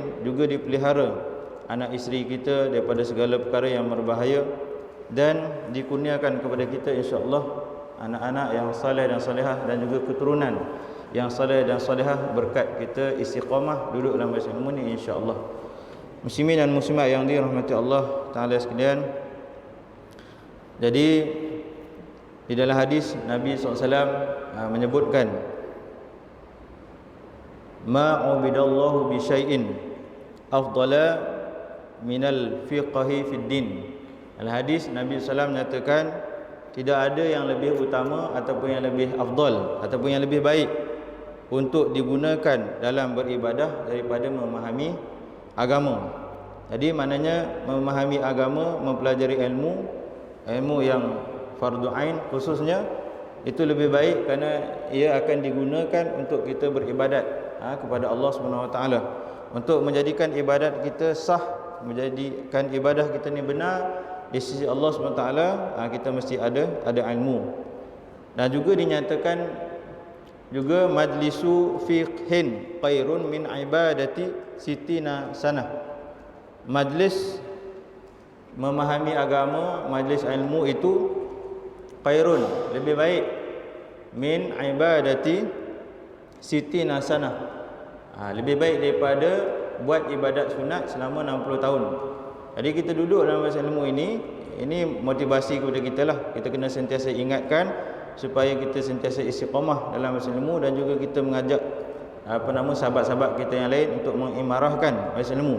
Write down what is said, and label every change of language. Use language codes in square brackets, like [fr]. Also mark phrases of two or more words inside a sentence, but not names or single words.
[ms] Juga dipelihara anak isteri kita daripada segala perkara yang berbahaya, dan dikurniakan kepada kita insya-Allah anak-anak yang saleh dan salehah, dan juga keturunan yang saleh dan salehah berkat kita istiqamah duduk dalam majlis ilmu ni insya-Allah. Muslimin dan muslimat yang dirahmati Allah Taala sekalian, jadi di dalam hadis Nabi SAW menyebutkan [ar] ما عبد الله بشيء أفضل من الفقه في الدين. [ms] Dalam hadis Nabi SAW menyatakan tidak ada yang lebih utama ataupun yang lebih afdal ataupun yang lebih baik untuk digunakan dalam beribadah daripada memahami agama. Jadi maknanya memahami agama, mempelajari ilmu yang fardu ain khususnya, itu lebih baik kerana ia akan digunakan untuk kita beribadat kepada Allah Subhanahu Wa Taala, untuk menjadikan ibadat kita sah, menjadikan ibadah kita ni benar di sisi Allah Subhanahu Wa Taala. Kita mesti ada ilmu. Dan juga dinyatakan juga [ar] مجلس فقه خير من عبادة ستين سنة. [ms] Majlis memahami agama, majlis ilmu itu khairun, lebih baik, [ar] من عبادة ستين سنة, [ms] lebih baik daripada buat ibadat sunat selama 60 tahun. Jadi kita duduk dalam majlis ilmu ini motivasi kepada kita lah. Kita kena sentiasa ingatkan supaya kita sentiasa istiqamah dalam majlis ilmu, dan juga kita mengajak sahabat-sahabat kita yang lain untuk mengimarahkan majlis ilmu.